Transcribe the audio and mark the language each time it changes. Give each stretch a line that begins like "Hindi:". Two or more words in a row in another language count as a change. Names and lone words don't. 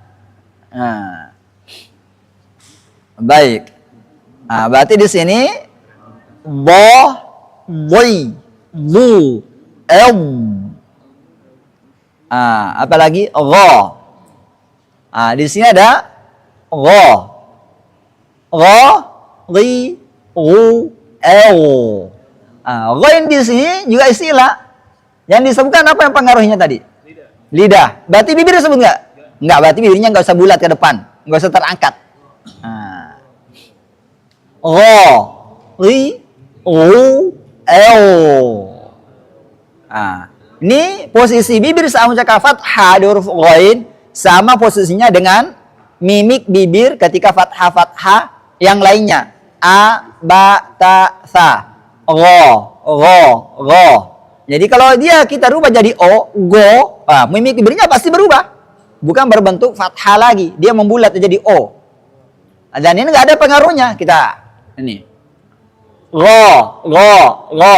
Indonesian: Baik. Berarti di sini bo, wui, bu, apalagi gha. Di sini ada gha.
Arabic: Gha, ri, ru, el.
Indonesian: Gha di sini juga istilah. Yang disebutkan apa yang pengaruhnya tadi? Lidah. Berarti bibir disebut nggak? Nggak, berarti bibirnya nggak usah bulat ke depan, nggak usah terangkat.
Arabic: Gha, ri, ru, el.
Indonesian: Ini posisi bibir saat mengucapkan fathah di huruf ghain sama posisinya dengan mimik bibir ketika fathah-fathah yang lainnya.
Arabic: A, ba, ta, sa. Gha, gha, gha.
Indonesian: Jadi kalau kita rubah jadi o, go, mimik bibirnya pasti berubah. Bukan berbentuk fathah lagi, dia membulat jadi o. Dan ini nggak ada pengaruhnya. Kita ini gha, gha, gha.